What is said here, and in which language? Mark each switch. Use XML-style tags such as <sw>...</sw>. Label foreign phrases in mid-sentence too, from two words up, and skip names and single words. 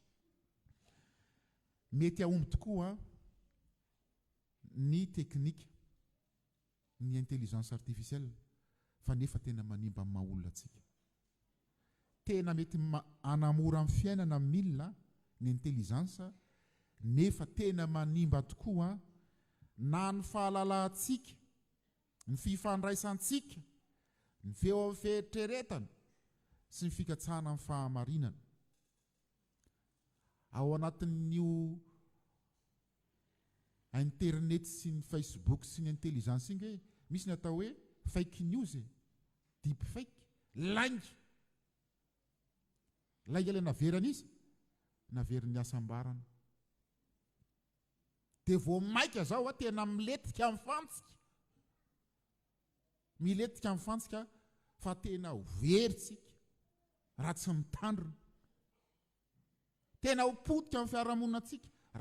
<mg>mety ahomby tokoa ny teknika ny</mg> <fr>intelligence artificielle</fr> <mg>fa nefa tena manimba amin'ny maha olona atsika tena mety anamora amin'ny fiainana milina ny intelligence nefa tena manimba tokoa na ny fahalalantsika ny fifandraisantsika ny feo amin'ny fieritreretana sy ny fikatsahana amin'ny fahamarinana ao anatin'io internet sy ny Facebook sy ny intelligence iny hoe misy ny atao hoe</mg> <en>fake news deep fake</en> <mg>lainga ilay naverana izy naveriny asambarana dia vao maika zao tena miletika amin'ny fantsika miletika amin'ny fantsika fa tena overitsika raha tsy mitandrina tena hopotika amin'ny fiarahamoninatsika raha</mg>